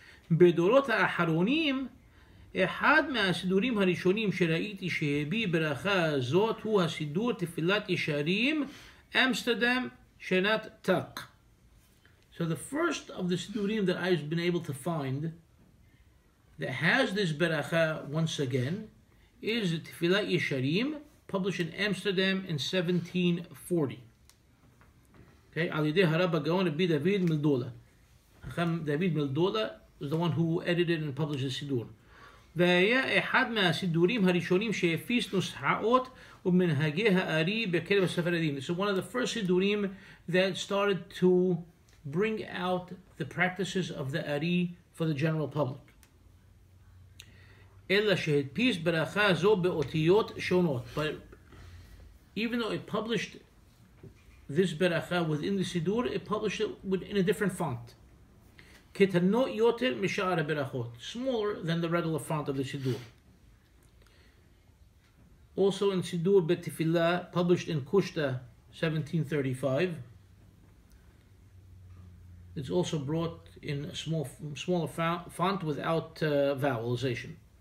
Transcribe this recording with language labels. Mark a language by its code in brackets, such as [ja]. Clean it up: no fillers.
[he] בדורות האחרונים, אחד מהסידורים הראשונים שראיתי שהביא ברכה זאת הוא הסידור תפילת ישרים, אמסטרדם, שנת תק. [en] So the first of the sidurim that I've been able to find that has this berakhah once again is Tfilat Yesharim, published in Amsterdam in 1740. Okay, Al Yedei Harab Gaon Rabbi David Mildola. David Mildola was the one who edited and published the Sidur. [he] והיה אחד מהסידורים הראשונים שהפיס נוסחאות ומנהגי הארי בקרב הספרדים. [en] This is one of the first sidurim that started to bring out the practices of the Ari for the general public. [he] אלא שהדפיס ברכה זו באותיות שונות. [en] But even though it published this berakhah within the Sidur, it published it in a different font. [he] קטנות יותר משאר הברachot, [en] smaller than the regular font of the Sidur. Also in Sidur B'Tefillah, published in Kushta 1735, it's also brought in a smaller font without vowelization.